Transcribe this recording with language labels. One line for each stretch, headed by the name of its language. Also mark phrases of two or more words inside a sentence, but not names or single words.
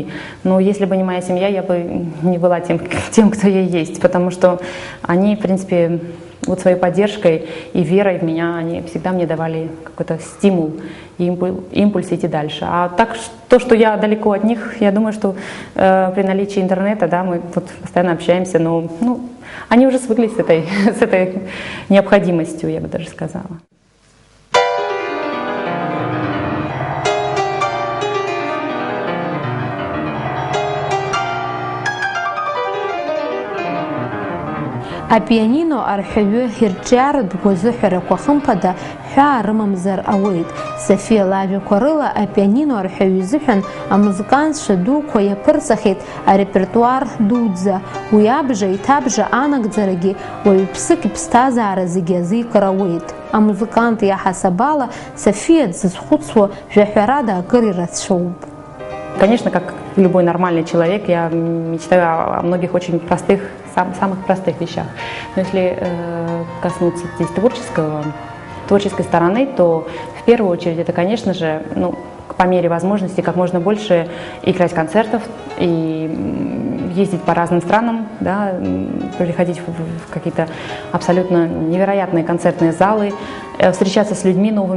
Russian: Но если бы не моя семья, я бы не была тем, кто я есть, потому что они, в принципе, вот своей поддержкой и верой в меня, они всегда мне давали какой-то стимул, импульс идти дальше. А так, то, что я далеко от них, я думаю, что при наличии интернета, да, мы тут постоянно общаемся, но они уже свыклись с этой необходимостью, я бы даже сказала.
Abkhazian: Апианино арҳәаҩы ирҿиаратә гәазыҳәарақәа хымԥада ҳәаа рымамзар ауеит. Софиа лажәақәа рыла апианино арҳәаҩ изыҳәан амузыкантцәа дуқәа иаԥырҵахьеит арепертуар дуӡӡа. Уи абжа-иҭабжа анагӡарагьы уаҩԥсык иԥсҭазаара зегьы азикыр ауеит. Амузыкант иаҳасабала Софиа дзызхәыцуа жәаҳәарада акыр ирацәоуп.
Russian: Конечно, как любой нормальный человек, я мечтаю о многих очень простых, самых простых вещах. Но если коснуться здесь творческой стороны, то в первую очередь это, конечно же, ну, по мере возможности как можно больше играть концертов и ездить по разным странам, да, приходить в какие-то абсолютно невероятные концертные залы, встречаться с людьми новыми.